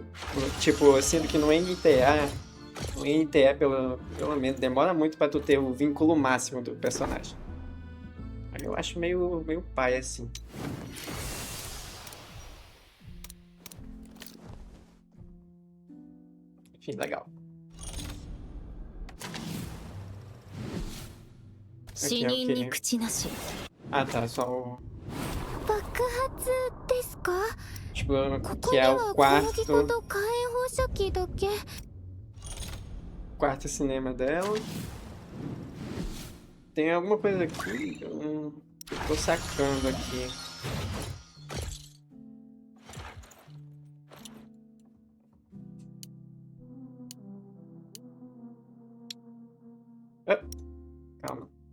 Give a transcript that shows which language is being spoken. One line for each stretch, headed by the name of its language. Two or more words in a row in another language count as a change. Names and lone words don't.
Portuguese: Tipo, sendo que no NTE pelo menos, demora muito pra tu ter o vínculo máximo do personagem. Aí eu acho meio pai assim. Enfim, legal.
Japanese: 死人に口なし。
Portuguese: Ah, tá, só o...
Japanese: 爆発ですか？
Portuguese: Tipo,
Japanese: ここ
Portuguese: que
Japanese: に
Portuguese: é
Japanese: は
Portuguese: o
Japanese: 小麦粉
Portuguese: quarto
Japanese: と火炎放射器だけ。
Portuguese: quarto cinema dela. Tem alguma coisa aqui? Eu tô sacando aqui. Ah, calma.